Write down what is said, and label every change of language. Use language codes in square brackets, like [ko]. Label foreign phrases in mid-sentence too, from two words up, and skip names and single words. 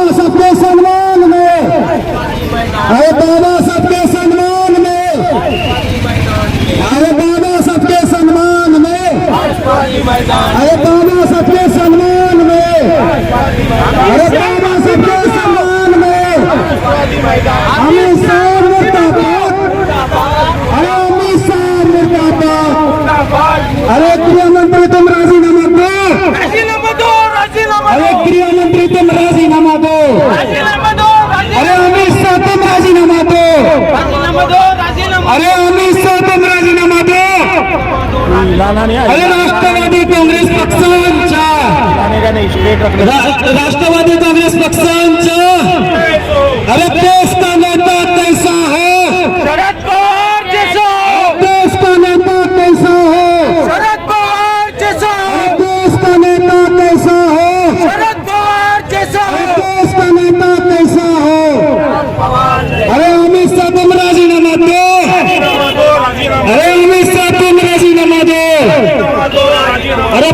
[hi] साहब के सम्मान में, अरे बाबा साहब के सम्मान में, अरे बाबा साहब के सम्मान में, अरे बाबा साहब के सम्मान में, अरे बाबा साहब के सम्मान में, अमित शाह मुर्दाबाद, अरे अमित शाह मुर्दाबाद, अरे गृह मंत्री तुम राजीनामा दो, राजीनामा दो राजीनामा अरे गृह मंत्री तुम राजीनामा दो, राजीनामा दो अरे अमित शाह तुम राजीनामा दो, राजीनामा दो राजीनामा अरे अमित शाह तुम राजीनामा दो, अरे [mr] राष्ट्रवादी काँग्रेस पक्षांच्या राष्ट्रवादी काँग्रेस पक्षांच्या [hi] अरे देश का नेता कैसा है, शरद पवार जैसा देश का नेता कैसा है, शरद पवार जैसा देश का नेता कैसा है, शरद पवार जैसा देश का नेता कैसा है, अरे अमित शाह तुम राजीनामा दो, अरे अमित शाह तुम राजीनामा दो, अरे